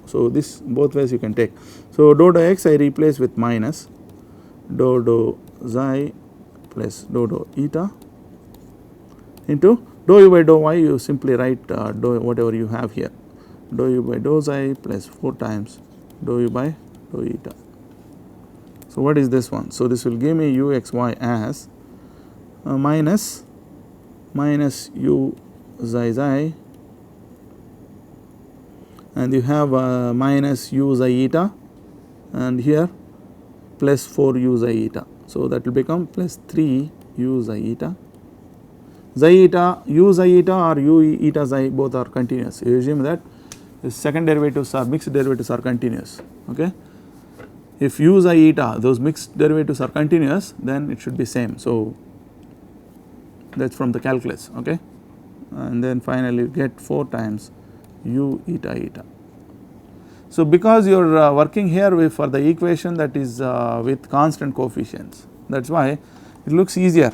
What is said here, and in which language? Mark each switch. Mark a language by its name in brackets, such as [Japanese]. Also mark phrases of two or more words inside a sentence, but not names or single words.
[English] So, this both ways you can take. So, dou x I replace with minus dou xi plus dou eta into dou u by dou y, you simply write dou whatever you have here, dou u by dou xi plus 4 times dou u by dou eta. So, what is this one? So, this will give me uxy as minus u xi, and you have minus u xi eta, and here plus 4 u xi eta. So, that will become plus 3 u xi eta. Xi eta, u xi eta or u eta xi, both are continuous. You assume that the second derivatives or mixed derivatives are continuous. Okay. If u xi eta, those mixed derivatives are continuous, then it should be same. So, that is from the calculus. Okay. And then finally you get 4 times u eta. So, because you are working here with for the equation that is with constant coefficients, that is why it looks easier.